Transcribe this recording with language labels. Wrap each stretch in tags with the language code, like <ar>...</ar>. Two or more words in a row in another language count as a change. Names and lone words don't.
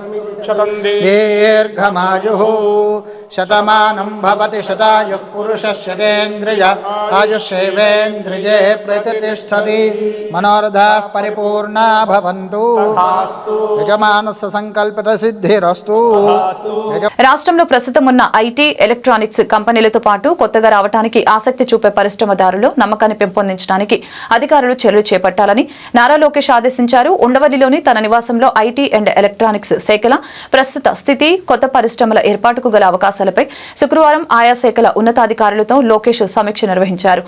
<sa>दीर्घमायुः शतमानं भवति शतायुः पुरुषः शतेन्द्रिय आयुष्येवेन्द्रिये प्रतिष्ठति मनोरथाः परिपूर्णा भवन्तु यजमानस्य संकल्पितसिद्धिरस्तु</sa> <te>రాష్ట్రంలో ప్రస్తుతం ఉన్న</te> <en>IT electronics</en> <te>కంపెనీలతో పాటు కొత్తగా రావడానికి ఆసక్తి చూపే పరిశ్రమదారులు నమ్మకాన్ని పెంపొందించడానికి అధికారులు చర్యలు చేపట్టాలని నారా లోకేష్ ఆదేశించారు. ఉండవల్లిలోని తన నివాసంలో</te> <en>IT and electronics</en> <te>శాఖల ప్రస్తుత స్థితి, కొత్త పరిశ్రమల ఏర్పాటుకు గల అవకాశాలపై శుక్రవారం ఆయా శాఖల ఉన్నతాధికారులతో లోకేష్ సమీక్ష నిర్వహించారు.</te>